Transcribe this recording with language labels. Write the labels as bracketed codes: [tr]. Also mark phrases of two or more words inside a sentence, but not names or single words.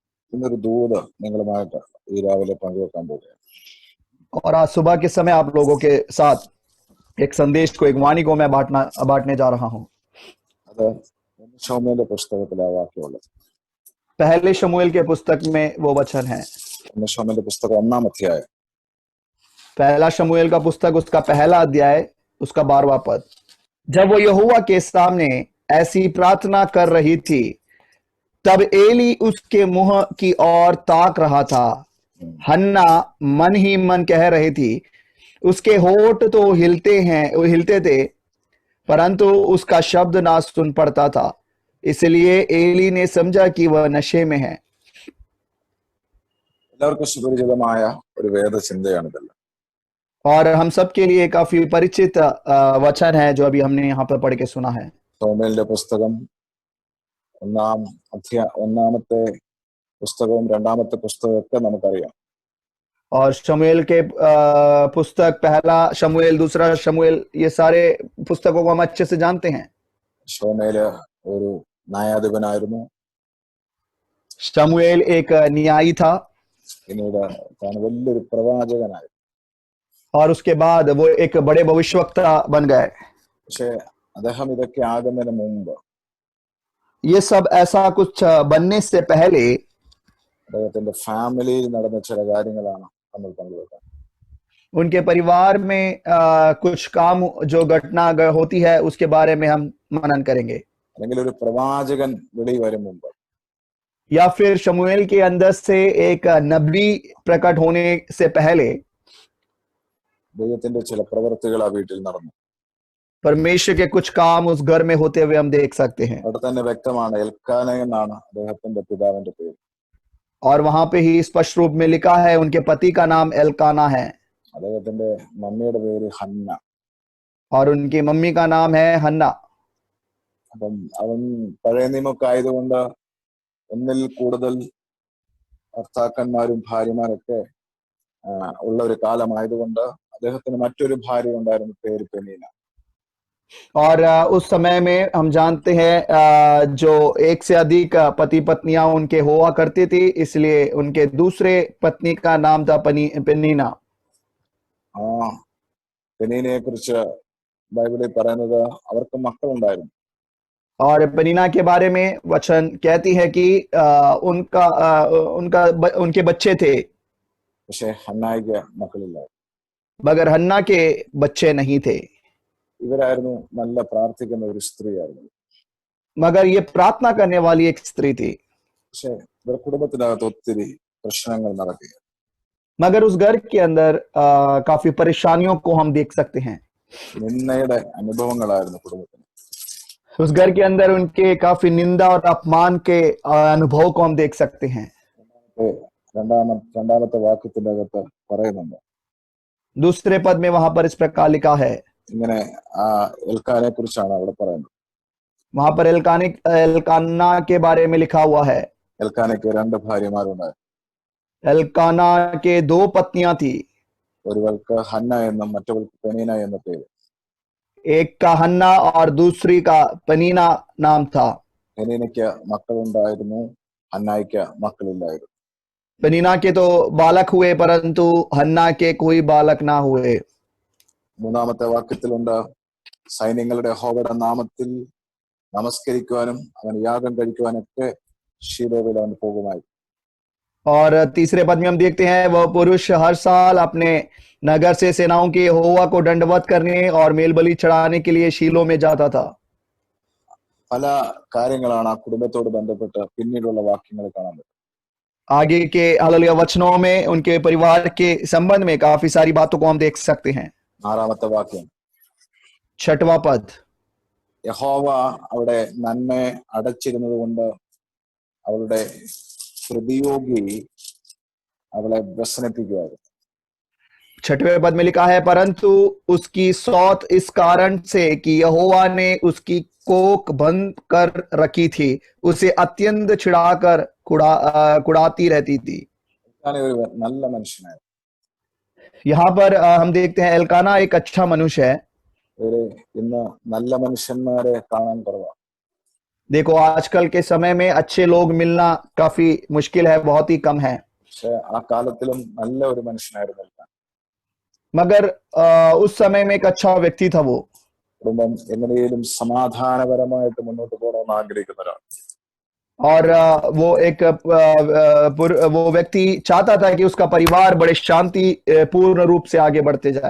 [ml] ഇന്നൊരു ദൂത് നിങ്ങളുമായിട്ട് ഈ രാവിലെ പങ്കുവെക്കാൻ പോവുകയാണ്. [hi] और आज सुबह के समय आप लोगों के साथ एक संदेश को, एक वाणी को मैं बांटने जा रहा हूं। [ml] അത് ശമൂവേലിന്റെ പുസ്തകത്തിലെ ആ വാക്യമുള്ളത്. [hi] पहले शमूएल के पुस्तक में वो वचन है। [ml] ശമൂവേലിന്റെ പുസ്തകം 1-ാം അധ്യായം [hi] पहला शमूएल का पुस्तक, उसका पहला अध्याय, उसका 12वां पद। जब वो यहोवा के सामने ऐसी प्रार्थना कर रही थी, तब एली उसके मुंह की ओर ताक रहा था। हन्ना मन ही मन कह रही थी, उसके होठ तो हिलते थे, परंतु उसका शब्द ना सुन पड़ता था। इसलिए एली ने समझा कि वह नशे में है। [ml] എല്ലാവർക്കും സുപരിചിതമായ ഒരു വേദചിന്തയാണിതെല്ലാം. [hi] और हम सबके लिए काफी परिचित वचन है जो अभी हमने यहाँ पर पढ़ के सुना है। [ml] ശമൂവേലിന്റെ പുസ്തകം 1-ാമത്തെ പുസ്തകവും 2-ാമത്തെ പുസ്തകമൊക്കെ നമുക്കറിയാം. [hi] और शमूएल के पुस्तक, पहला शमूएल, दूसरा शमूएल, ये सारे पुस्तकों को हम अच्छे से जानते हैं। [ml] ശമൂവേല് ഒരു ന്യായാധിപനായിരുന്നു. [hi] शमूएल एक न्यायी था [ml] പിന്നീട് താൻ വലിയൊരു പ്രവാചകനായി. [hi] और उसके बाद वो एक बड़े भविष्यवक्ता बन गए। [ml] പക്ഷെ അദ്ദേഹം ഇതൊക്കെ ആകുന്നതിന് മുമ്പ് [hi] ये सब ऐसा कुछ बनने से पहले [ml] അദ്ദേഹത്തിന്റെ ഫാമിലിയിൽ നടന്ന ചില കാര്യങ്ങളാണ് നമ്മൾ പങ്കുവെക്കാൻ. [hi] उनके परिवार में कुछ काम, जो घटना होती है, उसके बारे में हम मनन करेंगे। [ml] അല്ലെങ്കിൽ ഒരു പ്രവാചകൻ വെളി വരും മുമ്പ് [hi] या फिर शमूएल के अंदर से एक नबी प्रकट होने से पहले [ml] ദൈവത്തിന്റെ ചില പ്രവൃത്തികൾ ആ വീട്ടിൽ നടന്നു. [hi] परमेश्वर के कुछ काम उस घर में होते हुए हम देख सकते हैं। [ml] അവിടെ തന്നെ വ്യക്തമാണ് എൽക്കാന എന്നാണ് അദ്ദേഹത്തിന്റെ പിതാവിന്റെ പേര്. [hi] और वहां पे ही स्पष्ट रूप में लिखा है उनके पति का नाम एल्काना है [ml] അദ്ദേഹത്തിന്റെ മമ്മിയുടെ പേര് ഹന്ന. [hi] और उनकी मम्मी का नाम है हन्ना। [ml] അപ്പം അവൻ പഴയ നിയമമൊക്കെ ആയതുകൊണ്ട് ഒന്നിൽ കൂടുതൽ ഭർത്താക്കന്മാരും ഭാര്യമാരൊക്കെ ഉള്ള ഒരു കാലമായതുകൊണ്ട് അദ്ദേഹത്തിന് മറ്റൊരു ഭാര്യ ഉണ്ടായിരുന്നു, പേര് പെനീന. [hi] और उस समय में हम जानते हैं जो एक से अधिक पति पत्नियां उनके हुआ करती थी, इसलिए उनके दूसरे पत्नी का नाम था पेनीना। [ml] ആ പെനീനയെ കുറിച്ച് ബൈബിളിൽ പറയുന്നത് അവർക്ക് മക്കളുണ്ടായിരുന്നു. [hi] और पेनीना के बारे में वचन कहती है कि उनके बच्चे थे, [ml] പക്ഷെ ഹന്നായിക്ക് മക്കളില്ലായിരുന്നു. [hi] मगर हन्ना के बच्चे नहीं थे। [ml] ഇവരായിരുന്നു നല്ല പ്രാർത്ഥിക്കുന്ന ഒരു സ്ത്രീയായിരുന്നു. [hi] मगर ये प्रार्थना करने वाली एक स्त्री थी, [ml] പക്ഷെ ഇവരുടെ കുടുംബത്തിനകത്ത് ഒത്തിരി പ്രശ്നങ്ങൾ നടക്കുക. [hi] मगर उस घर के अंदर काफी परेशानियों को हम देख सकते हैं। [ml] നിന്ദയുടെ അനുഭവങ്ങളായിരുന്നു കുടുംബത്തിന്. [hi] उस घर के अंदर उनके काफी निंदा और अपमान के अनुभव को हम देख सकते हैं। [ml] രണ്ടാമത്തെ വാക്യത്തിന്റെ അകത്ത് പറയുന്നുണ്ട്, [hi] दूसरे पद में वहां पर इस प्रकार लिखा है, [ml] ഇങ്ങനെ ആ എൽക്കാനെ കുറിച്ചാണ് അവിടെ പറയുന്നത്. [hi] वहां पर एल्काना के बारे में लिखा हुआ है। [ml] എൽക്കാനയ്ക്ക് 2 ഭാര്യമാരുണ്ടായിരുന്നു. [hi] एल्काना के 2 पत्नियां थी, [ml] ഒരുവൾക്ക് ഹന്ന എന്നും മറ്റവൾക്ക് പെനീന എന്ന പേര്. [hi] एक का हन्ना और दूसरी का पनीना नाम था। [ml] പെനീനയ്ക്ക് മക്കളുണ്ടായിരുന്നു, ഹന്നായിക്ക് മക്കളില്ലായിരുന്നു. [hi] पनीना के तो बालक हुए, परंतु हन्ना के कोई बालक ना हुए। [ml] 3-ാമത്തെ വാക്യത്തിലുണ്ട്, സൈന്യങ്ങളുടെ യഹോവയുടെ നാമത്തിൽ നമസ്കരിക്കുവാനും അവൻ യാഗം കഴിക്കുവാനൊക്കെ ശീലോവിൽ അവൻ പോകുമായിരുന്നു. [hi] और तीसरे पद में हम देखते हैं वह पुरुष हर साल अपने नगर से सेनाओं के यहोवा को दंडवत करने और मेल बलि चढ़ाने के लिए शीलो में जाता था। [ml] പല കാര്യങ്ങളാണ് ആ കുടുംബത്തോട് ബന്ധപ്പെട്ട് പിന്നീടുള്ള വാക്യങ്ങൾ കാണാൻ പറ്റും. [hi] आगे के हालेलुया वचनों में उनके परिवार के संबंध में काफी सारी बातों को हम देख सकते हैं। [ml] 6-ാമത്തെ വാക്യം, [hi] 6वां पद, [ml] യഹോവ അവിടെ നന്മയെ അടച്ചിരുന്നത് കൊണ്ട് അവളുടെ പ്രതിയോഗി അവളെ വ്യസനിപ്പിക്കുമായിരുന്നു. [hi] 6वें पद में लिखा है, परंतु उसकी सौत इस कारण से कि यहोवा ने उसकी कोख बंद कर रखी थी, उसे अत्यंत छिड़ाकर कुड़ाती रहती थी। [ml] ഒരു നല്ല മനുഷ്യനായിരുന്നു. [hi] यहाँ पर हम देखते हैं एल्काना एक अच्छा मनुष्य है, [ml] ഇന്ന് നല്ല മനുഷ്യന്മാരെ കാണാൻ കുറവാണ്. [hi] देखो आजकल के समय में अच्छे लोग मिलना काफी मुश्किल है, बहुत ही कम है। [ml] പക്ഷെ ആ കാലത്തിലും നല്ല ഒരു മനുഷ്യനായിരുന്നു എൽക്കാന. [hi] मगर उस समय में एक अच्छा व्यक्ति था वो। [ml] കുടുംബം എങ്ങനെയും സമാധാനപരമായിട്ട് മുന്നോട്ട് പോകണമെന്ന് ആഗ്രഹിക്കുന്ന ഒരാൾ. [hi] और वो एक वो व्यक्ति चाहता था कि उसका परिवार बड़े शांति पूर्ण रूप से आगे बढ़ते जाए।